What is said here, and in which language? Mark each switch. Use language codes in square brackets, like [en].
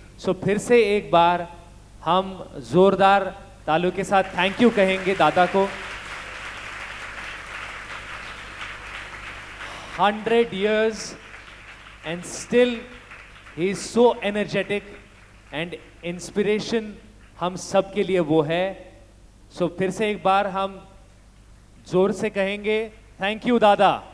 [hi] सो फिर से एक बार हम जोरदार तालियों के साथ थैंक यू कहेंगे दादा को. [en] 100 years and still he is so energetic and inspiration [hi] हम सब के लिए वो है. सो फिर से एक बार हम जोर से कहेंगे थैंक यू दादा.